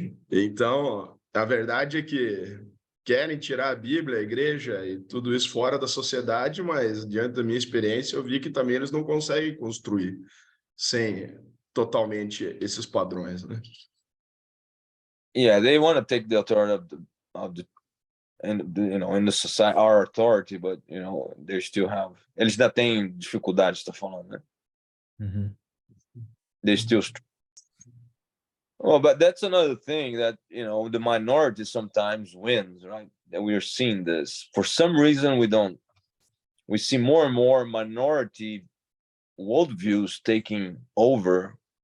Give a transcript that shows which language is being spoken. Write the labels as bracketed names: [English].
[Portuguese] Então, a verdade é que querem tirar a Bíblia, a igreja e tudo isso fora da sociedade, mas diante da minha experiência eu vi que também eles não conseguem construir sem totalmente esses padrões, né? [English] Yeah, they want to take the authority of the in the society, our authority, but they still have. [Portuguese] Eles ainda têm dificuldades, tá falando, né? [English] They still. Well, but that's another thing that the minority sometimes wins, right? That we are seeing this for some reason we see more and more minority worldviews taking over.